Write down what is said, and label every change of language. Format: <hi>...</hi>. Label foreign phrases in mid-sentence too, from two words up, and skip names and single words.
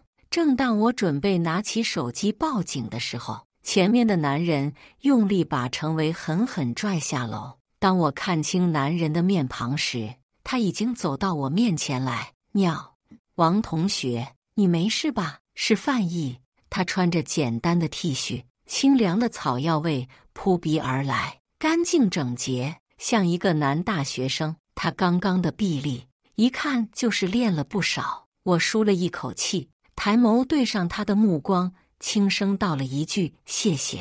<zh>正當我準備拿起手機報警的時候，前面的男人用力把程維狠狠拽下樓。當我看清男人的面龐時，他已經走到我面前來。王同學，你沒事吧？是范毅。他穿着簡單的 T 恤，清涼的草藥味撲鼻而來，乾淨整潔，像一個男大學生。他剛剛的臂力，一看就是練了不少。我舒了一口氣，抬眸對上他的目光，輕聲道了一句謝謝。</zh>